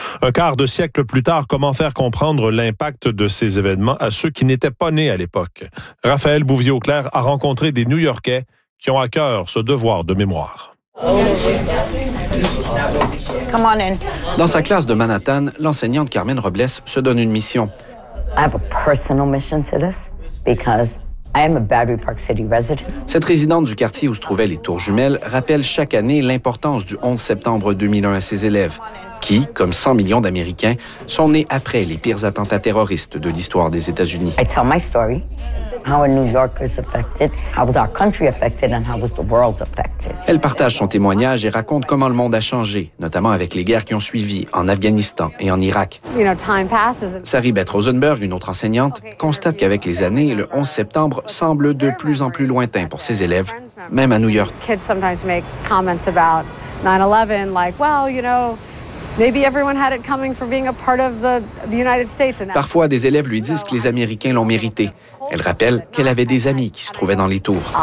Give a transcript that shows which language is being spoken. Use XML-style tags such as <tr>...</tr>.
<fr>Un quart de siècle plus tard, comment faire comprendre l'impact de ces événements à ceux qui n'étaient pas nés à l'époque? Raphaël Bouvier-Auclair a rencontré des New-Yorkais qui ont à cœur ce devoir de mémoire.</fr> <en>Come on in.</en> <fr>Dans sa classe de Manhattan, l'enseignante Carmen Robles se donne une mission.</fr> <en>I have a personal mission to this because I am a Battery Park City resident.</en> <fr>Cette résidente du quartier où se trouvaient les tours jumelles rappelle chaque année l'importance du 11 septembre 2001 à ses élèves, qui, comme 100 millions d'Américains, sont nés après les pires attentats terroristes de l'histoire des États-Unis.</fr> <en>I tell my story, how a New Yorker is affected, how was our country affected, and how was the world affected.</en> <fr>Elle partage son témoignage et raconte comment le monde a changé, notamment avec les guerres qui ont suivi en Afghanistan et en Irak.</fr> <en>You know, time passes.</en> <fr>Sari Beth Rosenberg, une autre enseignante, constate qu'avec les années, le 11 septembre semble de plus en plus lointain pour ses élèves, même à New York.</fr> <en>Kids sometimes make comments about 9/11, like, well, you know, maybe everyone had it coming for being a part of the United States.</en> <fr>Parfois, des élèves lui disent que les Américains l'ont mérité. Elle rappelle qu'elle avait des amis qui se trouvaient dans les tours.</fr>